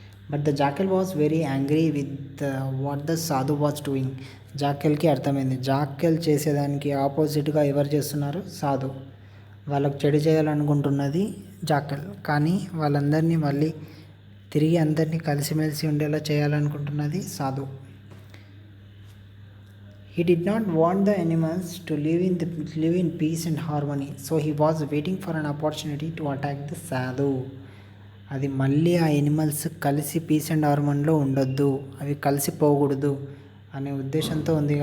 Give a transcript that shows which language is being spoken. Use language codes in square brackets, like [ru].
[en] But the jackal was very angry with what the sadhu was doing. [te] జాకెల్కి అర్థమైంది jackal చేసేదానికి ఆపోజిట్గా ఎవరు చేస్తున్నారు, సాధు. వాళ్ళకు చెడు చేయాలనుకుంటున్నది జాకెల్, కానీ వాళ్ళందరినీ మళ్ళీ తిరిగి అందరినీ కలిసిమెలిసి ఉండేలా చేయాలనుకుంటున్నది సాధు. [en] He did not want the animals to live in peace and harmony, so he was waiting for an opportunity to attack the sadhu. [te] అది మళ్ళీ ఆ ఎనిమల్స్ కలిసి పీస్ అండ్ హార్మోన్లో ఉండొద్దు, అవి కలిసిపోకూడదు అనే ఉద్దేశంతో ఉంది.